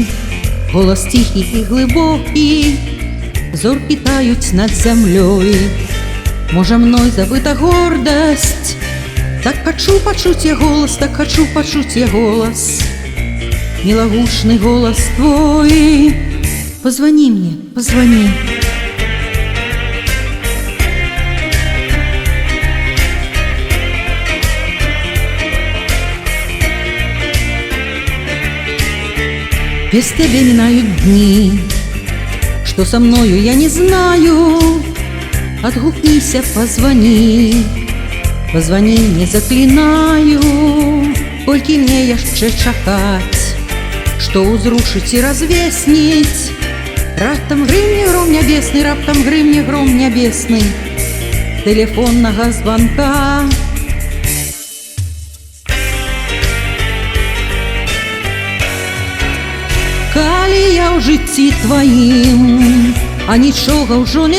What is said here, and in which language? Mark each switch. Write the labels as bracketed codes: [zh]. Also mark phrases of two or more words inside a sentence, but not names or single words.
[be] Голас ціхі і глыбокі, зоркі таюць над зямлёй. Можа, мной забыта гордасць, так хачу пачуць я голас, так хачу пачуць я голас, мілагучны голас твой. [ru] Позвони мне, позвони. Без тебя минают дни, что со мною я не знаю. Отгукнися, позвони, позвони мне, заклинаю. [be] Колькі мне яшчэ чакаць, што узрушыць і развесніць. Раптам грымне гром нябесны, раптам грымне гром нябесны тэлефоннага званка. Калі я ў жыцці тваім, а нічога ўжо не